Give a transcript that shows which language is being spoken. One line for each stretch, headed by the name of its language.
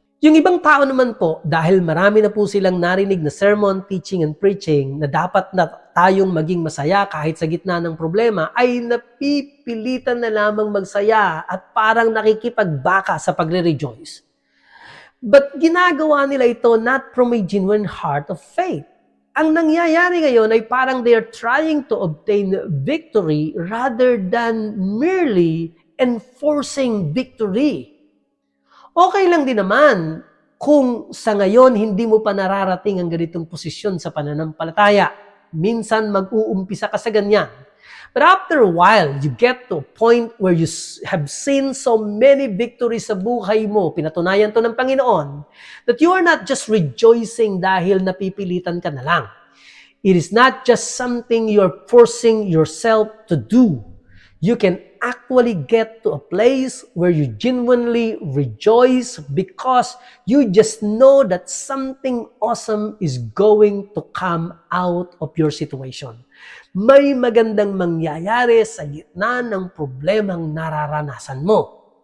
Filipino: Yung ibang tao naman po, dahil marami na po silang narinig na sermon, teaching, and preaching na dapat na tayong maging masaya kahit sa gitna ng problema, ay napipilitan na lamang magsaya at parang nakikipagbaka sa pagre-rejoice.
English: But
Filipino: ginagawa nila ito
English: not from a genuine heart of faith.
Filipino: Ang nangyayari ngayon ay parang
English: they are trying to obtain victory rather than merely enforcing victory.
Filipino: Okay lang din naman kung sa ngayon hindi mo pa nararating ang ganitong posisyon sa pananampalataya. Minsan mag-uumpisa ka sa ganyan.
English: But after a while, you get to a point where you have seen so many victories
Filipino: sa buhay mo, pinatunayan to ng Panginoon,
English: that you are not just rejoicing
Filipino: dahil napipilitan ka na lang.
English: It is not just something you're forcing yourself to do. You can actually get to a place where you genuinely rejoice because you just know that something awesome is going to come out of your situation.
Filipino: May magandang mangyayari sa gitna ng problemang nararanasan mo.